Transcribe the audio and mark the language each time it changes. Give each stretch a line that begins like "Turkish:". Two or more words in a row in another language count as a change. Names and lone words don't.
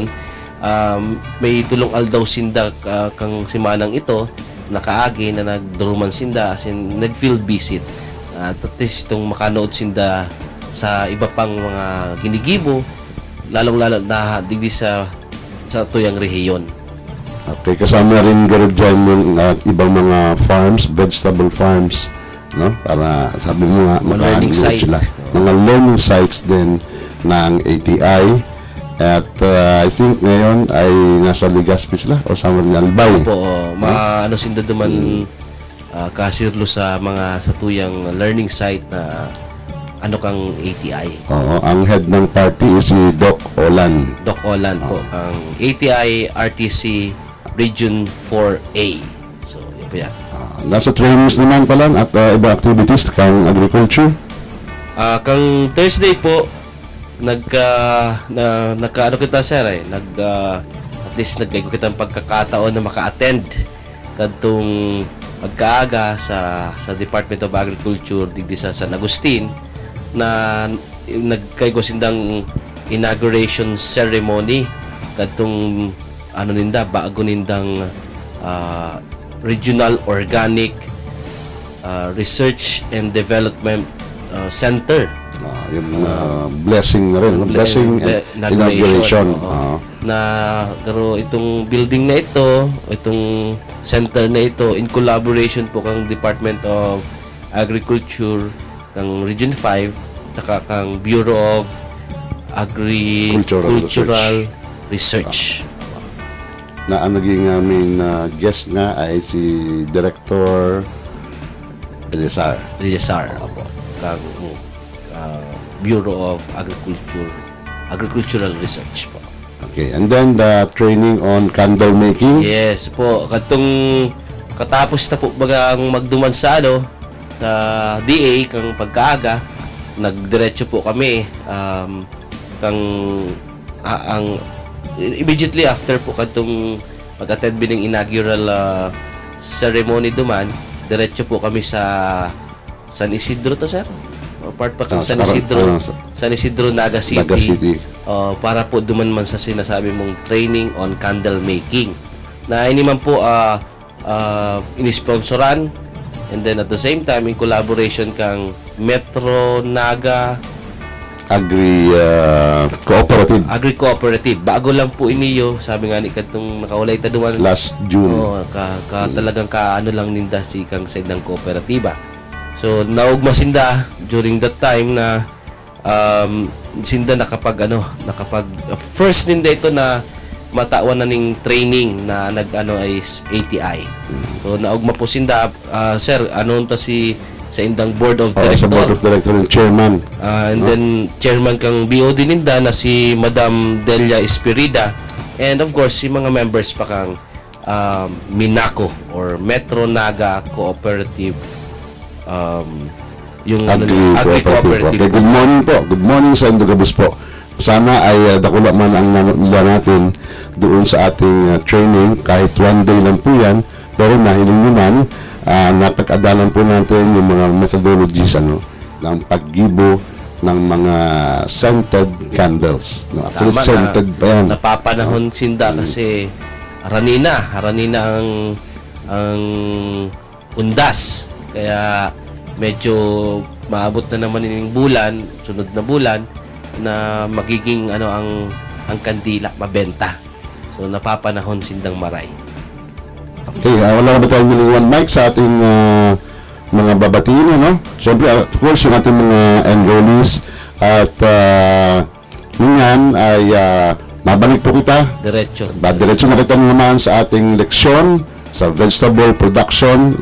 Bikol: May tulong aldaw sinda kang simanang ito nakaagi na nagduruman sinda
English: as in
Bikol: nag-field visit
English: at least
Bikol: itong makanood sinda sa iba pang mga ginigibo lalong-lalo na digdi sa tuyang rehiyon.
Filipino: Okay, kasama rin gano'n dyan yung ibang mga farms,
English: vegetable farms,
Filipino: no? Para sabi mo nga,
English: learning site.
Filipino: Sila. Mga learning sites din ng ATI. At
English: I think
Filipino: ngayon ay nasa Legazpi sila o sa Albay.
Bikol: Opo, ano sinda duman kasirlo sa mga sa tuyang learning site na kang ATI.
Filipino: Oo, ang head ng party is si Doc Olan. Doc Olan po, ang ATI RTC Region 4A. So, yun po yan.
Bikol: Nasa trainings naman pala at iba activities kang agriculture. Kang Thursday po, kita sir at least nagkaigo kitang pagkakataon na maka-attend kadtong pagkaaga sa Department of Agriculture digdi sa San Agustin na nagkaigo sindang inauguration ceremony kadtong bago nindang Regional Organic Research and Development Center.
Filipino: Yung blessing na rin.
English: Blessing and inauguration.
Filipino: Na pero itong building na ito, itong center na ito,
English: in collaboration
Bikol: po kang Department of Agriculture, kang Region 5, saka kang Bureau of Agricultural Research.
Filipino: Na ang naging aming guest nga ay si Director Eliazar. Opo.
Bikol: Kang Bureau of Agricultural Research po.
English: Okay, and then the training on candle making.
Bikol: Yes po, katapos na po bagang magduman sa sa DA kang pagkaaga, nagdiretso po kami
English: immediately after
Bikol: po katong pag-attend bining inaugural ceremony duman, diretso po kami sa San Isidro to sir? O part pa kang San Isidro Naga City. Para po duman man sa sinasabi mong
English: training on candle making.
Bikol: Na ini man po inisponsoran
English: and then at the same time in collaboration
Bikol: kang Metro Naga Agri-cooperative. Bago lang po iniyo, sabi nga ni katong nakaulay ta duman
English: last June.
Bikol: Talagang lang ninda si kang side ng kooperatiba. So naugma sinda
English: during that time
Bikol: na sinda nakapag first ninda ito na matawan na ning training na ay ATI. So naugma po sinda sir, sa indang
English: board of director. Sa board of director and chairman. And then
Bikol: chairman kang BOD ninda na si Madam Delia Espirida,
English: and of course
Bikol: si mga members pa kang Minaco or Metro Naga Cooperative, yung Agri-cooperative.
English: Okay, good morning po. Good morning
Bikol: sa Indogabus po.
Filipino: Sana ay dakula man ang nanula natin doon sa ating training, kahit
English: one day
Filipino: lang po yan, pero nahiling nyo man, napag-adalan po natin yung mga methodologies ng paggibo ng mga
English: scented candles.
Filipino: Tama scented pa yan.
Bikol: Napapanahon sinda kasi haranina ang undas. Kaya medyo maabot na naman yung bulan, sunod na bulan, na magiging ang kandila mabenta. So napapanahon sindang maray. Okay,
Filipino: wala na ba tayong niliwan mic sa ating mga babatiin, no? Siyempre,
English: of course,
Filipino: yung ating mga enrollees at ngayon ay mabalik po kita.
Bikol: Diretso na kita naman sa ating leksyon sa
English: vegetable production.